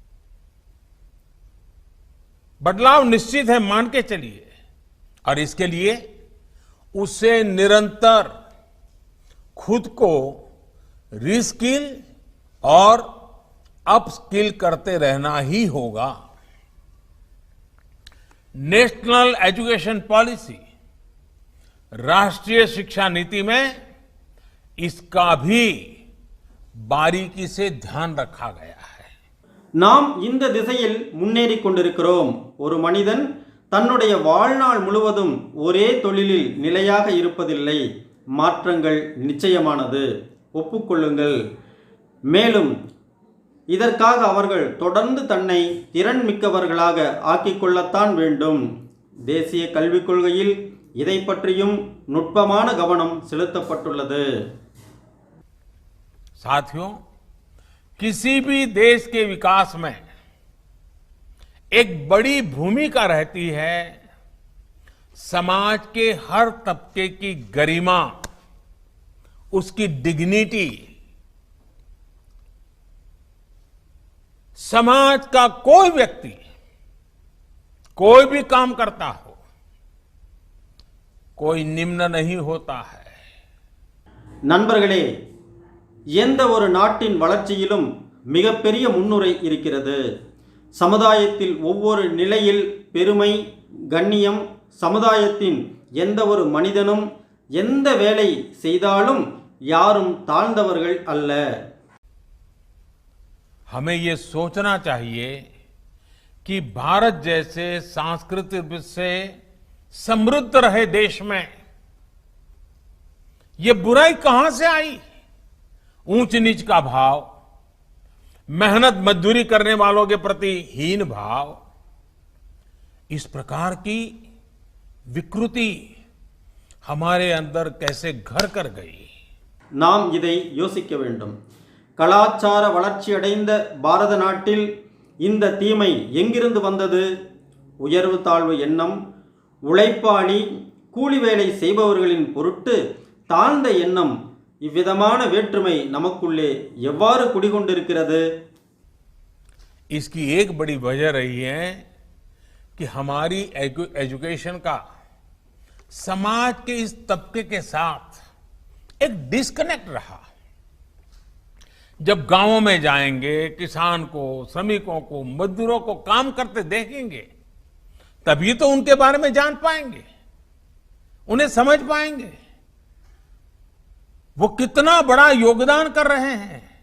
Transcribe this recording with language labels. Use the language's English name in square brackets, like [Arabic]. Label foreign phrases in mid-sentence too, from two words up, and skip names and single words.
[Hindi] बदलाव निश्चित है, मान के चलिए, और इसके लिए उसे निरंतर खुद को रीस्किल और अपस्किल करते रहना ही होगा. नेशनल एजुकेशन पॉलिसी, राष्ट्रीय शिक्षा नीति में इसका भी बारीकी से ध्यान रखा गया है. [Tamil] நாம் இந்த திசையில் முன்னேறி கொண்டிருக்கிறோம். ஒரு மனிதன் தன்னுடைய வாழ்நாள் முழுவதும் ஒரே தொழிலில் நிலையாக இருப்பதில்லை. மாற்றங்கள் நிச்சயமானது, ஒப்புக்கொள்ளுங்கள். மேலும் இதற்காக அவர்கள் தொடர்ந்து தன்னை திறன் மிக்கவர்களாக ஆக்கிக்கொள்ளத்தான் வேண்டும். தேசிய கல்விக் கொள்கையில் இதை பற்றியும் நுட்பமான கவனம் செலுத்தப்பட்டுள்ளது. [Hindi] साथियों, किसी भी देश के विकास में एक बड़ी भूमिका रहती है समाज के हर तबके की गरिमा, उसकी डिग्निटी. समाज का कोई व्यक्ति कोई भी काम करता हो, कोई निम्न नहीं होता है। [Tamil] நண்பர்களே, எந்த ஒரு நாட்டின் வளர்ச்சியிலும் மிகப்பெரிய முன்னுரை இருக்கிறது. சமுதாயத்தில் ஒவ்வொரு நிலையில் பெருமை, கண்ணியம், சமுதாயத்தின் எந்த ஒரு மனிதனும் எந்த வேலை செய்தாலும் யாரும் தாழ்ந்தவர்கள் அல்ல. [Hindi] हमें ये सोचना चाहिए कि भारत जैसे सांस्कृतिक रूप से समृद्ध रहे देश में ये बुराई कहां से आई? ऊंच नीच का भाव, मेहनत मजदूरी करने वालों के प्रति हीन भाव, इस प्रकार की विकृति हमारे अंदर कैसे घर कर गई? [Tamil] நாம் இதை யோசிக்க வேண்டும். கலாச்சார வளர்ச்சி அடைந்த பாரத நாட்டில் இந்த தீமை எங்கிருந்து வந்தது? உயர்வு தாழ்வு எண்ணம், உழைப்பாளி கூலி வேலை செய்பவர்களின் பொருட்டு தாழ்ந்த எண்ணம், இவ்விதமான வேற்றுமை நமக்குள்ளே எவ்வாறு குடிகொண்டிருக்கிறது? [Hindi] इसकी एक बड़ी वजह रही है कि हमारी एजुकेशन का समाज के इस तबके के साथ एक डिस्कनेक्ट रहा। जब गांवों में जाएंगे, किसान को, श्रमिकों को, मजदूरों को काम करते देखेंगे, तभी तो उनके बारे में जान पाएंगे, उन्हें समझ पाएंगे वो कितना बड़ा योगदान कर रहे हैं।